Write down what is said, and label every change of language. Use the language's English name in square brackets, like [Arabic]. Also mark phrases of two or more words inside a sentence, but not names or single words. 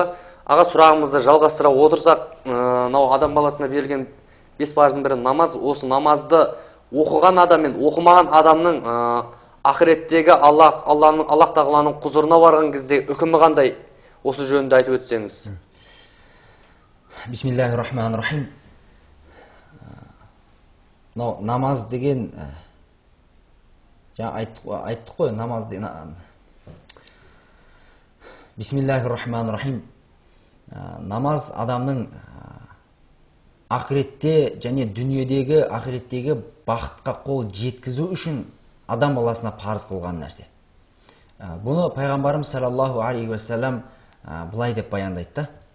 [Kazakh] Аға, сұрағымызды жалғастыра отырсақ, Адам баласына берілген 5 парыздың бірі намаз. Осы намазды оқыған адам мен оқымаған адамның ақыреттегі Аллах тағаланың құзырына барған кезде үкімі қандай? Осы жөнінде айтып өтсеңіз. [Arabic] بسم الله الرحمن الرحيم. [Kazakh] Намаз деген айттық қой, намаз деген. [Arabic] بسم الله الرحمن الرحيم. [Kazakh] Намаз адамның ақыретте және дүниедегі ақыреттегі бақытқа қол жеткізу үшін адам баласына парыз қылған нәрсе. Бұны пайғамбарымыз [Arabic] صلى الله عليه وسلم [Kazakh] былай деп баяндайды.